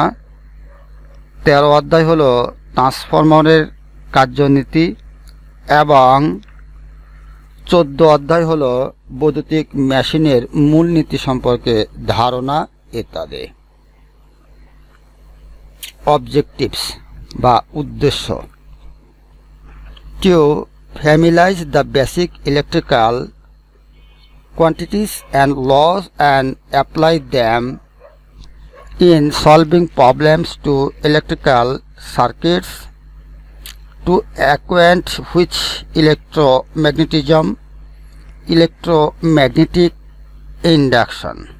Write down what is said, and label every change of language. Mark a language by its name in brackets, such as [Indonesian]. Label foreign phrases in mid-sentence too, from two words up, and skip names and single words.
[Bangla] 13 অধ্যায় হলো ট্রান্সফর্মারের কার্যনীতি এবং 14 অধ্যায় হলো বৈদ্যুতিক মেশিনের মূলনীতি সম্পর্কে ধারণা ইত্যাদি। ऑब्जेक्टिव्स বা উদ্দেশ্য। [English] To familiarize the basic electrical quantities and laws and apply them in solving problems to electrical circuits, to acquaint which electromagnetism, electromagnetic induction,